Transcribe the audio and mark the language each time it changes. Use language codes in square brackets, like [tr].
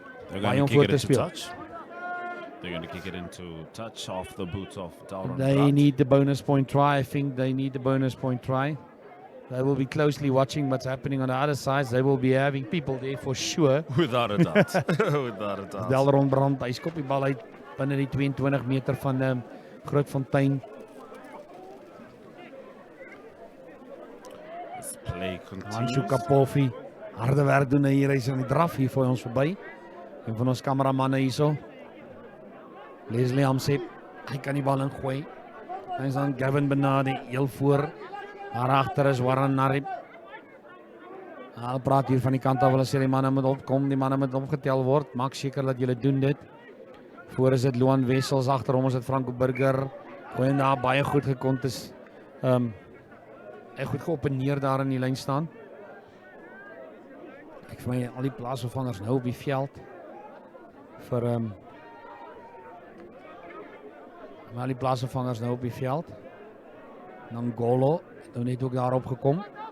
[en] They're going to kick it into touch. They're going to kick it into touch off the boots of Dalron. They need the bonus point try. I think they need the bonus point try. They will be closely watching what's happening on the other side. They will be having people there for sure. Without a doubt. Without a doubt. Dalron brand. [af] Hy skop die bal uit binne die 22 meter van Grootfontein. [en] This play continues. Anshu Kapofi. [af] Harde werk doen hy hier. Hy is aan die draf hier vir ons verby. En van ons kameramanne hierso. Leslie Amsep. Hy kan die bal ingooi. Hy is dan Gavin Benadi heel voor. Daar agter is Warren Narip. Hulle praat hier van die kant af. Hulle sê die manne moet opkom. Die manne moet opgetel word. Maak seker dat julle doen dit. Voor is dit Loan Wessels, agter hom is dit Franco Burger. Goeie daar baie goed gekontes. Hy goed geopeneer daar in die lyn staan. Ek vir my al die plaasvervangers nou op die veld vir al die plaasvervangers nou op die veld. Nangolo het net ook daarop gekom.